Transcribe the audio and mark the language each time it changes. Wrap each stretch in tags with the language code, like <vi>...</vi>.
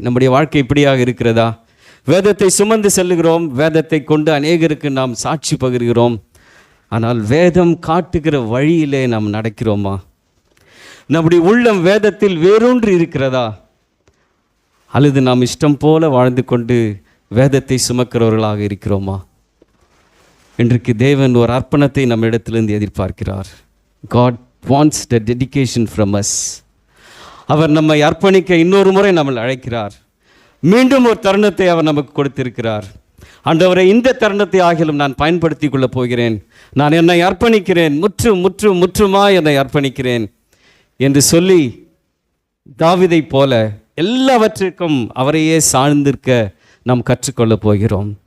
<ta>நம்முடைய வாழ்க்கை இப்படியாக இருக்கிறதா? வேதத்தை சுமந்து செல்லுகிறோம், வேதத்தை கொண்டு அநேகருக்கு நாம் சாட்சி பகிர்கிறோம், ஆனால் வேதம் காட்டுகிற வழியிலே நாம் நடக்கிறோமா? நம்முடைய உள்ளம் வேதத்தில் வேரூன்றி இருக்கிறதா? அல்லது நாம் இஷ்டம் போல வாழ்ந்து கொண்டு வேதத்தை சுமக்கிறவர்களாக இருக்கிறோமா? இன்றைக்கு தேவன் ஒரு அர்ப்பணத்தை நம்ம இடத்திலிருந்து எதிர்பார்க்கிறார்.</ta> <en>God wants the dedication from us.</en> <ta>அவர் நம்மை அர்ப்பணிக்க இன்னொரு முறை நம்மை அழைக்கிறார். மீண்டும் ஒரு தருணத்தை அவர் நமக்கு கொடுத்திருக்கிறார். ஆண்டவரை, இந்த தருணத்தை ஆகிலும் நான் பயன்படுத்தி கொள்ளப் போகிறேன், நான் என்னை அர்ப்பணிக்கிறேன், முற்றுமாய் என்னை அர்ப்பணிக்கிறேன் என்று சொல்லி தாவீதை போல எல்லாவற்றிற்கும் அவரையே சார்ந்திருக்க நாம் கற்றுக்கொள்ளப் போகிறோம்.</ta>